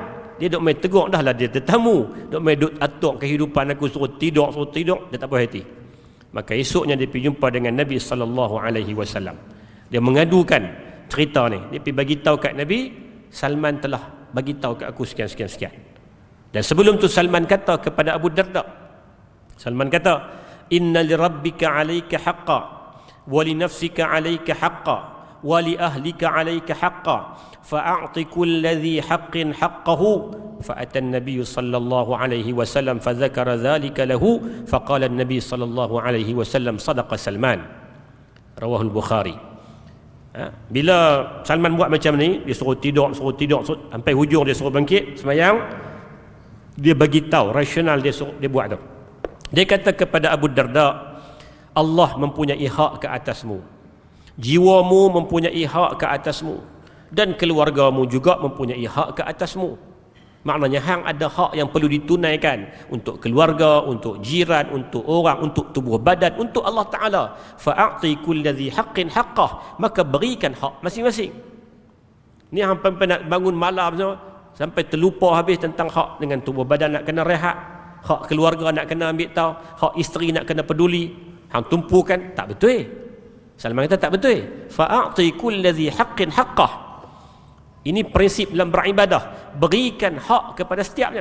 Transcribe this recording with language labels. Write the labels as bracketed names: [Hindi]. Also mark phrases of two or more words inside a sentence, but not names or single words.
[Malay] Dia duk main tegur, dah lah dia tetamu. Duk main duk atur kehidupan aku, suruh tidur. Dia tak puas hati. Maka esoknya dia pergi jumpa dengan Nabi SAW. Dia mengadukan cerita ni. Dia pergi bagi tahu kat Nabi, Salman telah bagi tahu kat aku sekian. Dan sebelum tu Salman kata kepada Abu Darda, Salman kata, [Arabic] "إن لربك عليك حقا ولنفسك عليك حقا ولأهلك عليك حقا فأعط كل حق حقه." فأتى النبي صلى الله عليه وسلم فذكر ذلك له فقال النبي صلى الله عليه وسلم صدق سلمان. رواه البخاري. [Malay] Bila Salman buat macam ni, dia suruh tidur sampai hujung dia suruh bangkit sembahyang, dia bagi tahu rasional dia buat tu. Dia kata kepada Abu Darda, Allah mempunyai hak ke atasmu, jiwamu mempunyai hak ke atasmu, Dan keluargamu juga mempunyai hak ke atasmu. Maknanya hang ada hak yang perlu ditunaikan untuk keluarga, untuk jiran, untuk orang, untuk tubuh badan, untuk Allah Ta'ala. [Arabic] فأعط كل ذي حق حقه, [Malay] maka berikan hak masing-masing. Ni hampa nak bangun malam sampai terlupa habis tentang hak dengan tubuh badan nak kena rehat, hak keluarga nak kena ambil tahu, hak isteri nak kena peduli. Hang tumpukan, tak betul. Salman kata tak betul. [Arabic] فأعط كل ذي حق حقه. [Malay] Ini prinsip dalam beribadah, berikan hak kepada setiapnya.